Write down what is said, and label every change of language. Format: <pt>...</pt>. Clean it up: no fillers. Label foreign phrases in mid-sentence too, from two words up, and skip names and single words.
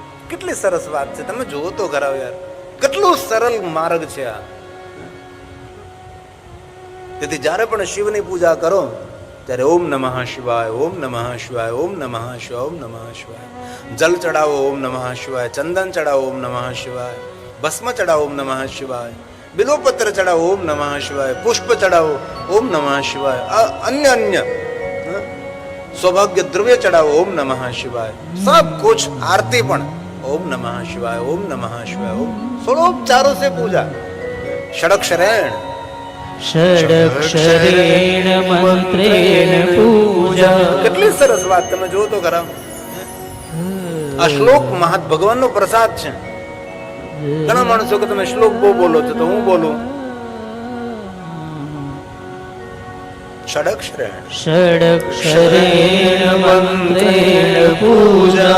<gu>કેટલી સરસ વાત છે, તમે જુઓ તો ખરા યાર, કેટલું સરળ માર્ગ છે આ. તેથી જ્યારે પણ શિવની પૂજા કરો ત્યારે</gu> <sa>ઓમ નમઃ શિવાય, ઓમ નમઃ શિવાય, ઓમ નમઃ શિવાય, ઓમ નમઃ શિવાય.</sa> <gu>જલ ચડાવો</gu> <sa>ઓમ નમઃ શિવાય,</sa> <gu>ચંદન ચડાવો</gu> <sa>ઓમ નમઃ શિવાય,</sa> <gu>ભસ્મ ચડાવો</gu> <sa>ઓમ નમઃ શિવાય,</sa> <hi>बिलोपत्र चढ़ाओ</hi> <sa>ओम नमः शिवाय,</sa> <hi>पुष्प चढ़ाओ</hi> <sa>ओम नमः शिवाय,</sa> <hi>अन्य अन्य सौभाग्य द्रव्य चढ़ाओ</hi> <sa>ओम नमः शिवाय.</sa> <hi>सब कुछ आरती</hi> <sa>पण ओम नमः शिवाय, ओम नमः शिवाय, ओम. षोडोपचारों से पूजा. षडक्षरेण षडक्षरेण मंत्रेण पूजा.</sa> <gu>કેટલી સરસ વાત, તમે જો તો ખરા. આ શ્લોક મહાત ભગવાનનો પ્રસાદ છે. ઘણા માણસો કે તમે શ્લોક બહુ બોલો છો, તો હું બોલું.</gu> <sa>ષડક્ષરેણ મંત્રેણ પૂજા.</sa>